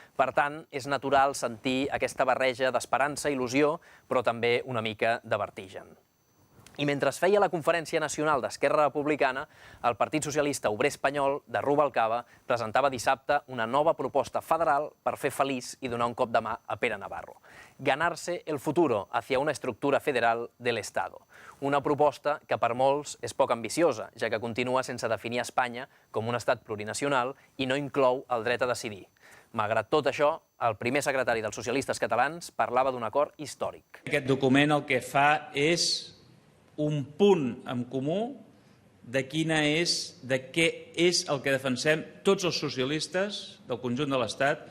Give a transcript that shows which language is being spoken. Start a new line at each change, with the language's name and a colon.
Catalan: Per tant, és natural sentir aquesta barreja d'esperança, il·lusió, però també una mica de vertigen. I mentre es feia la Conferència Nacional d'Esquerra Republicana, el Partit Socialista Obrer Espanyol de Rubalcaba presentava dissabte una nova proposta federal per fer feliç i donar un cop de mà a Pere Navarro.
Spanish: Ganarse el futuro hacia una estructura federal del Estado.
Catalan: Una proposta que per molts és poc ambiciosa, ja que continua sense definir Espanya com un estat plurinacional i no inclou el dret a decidir. Malgrat tot això, el primer secretari dels socialistes catalans parlava d'un acord històric. Aquest document el que fa és un punt en comú de què és el que defensem tots els socialistes del conjunt de l'Estat.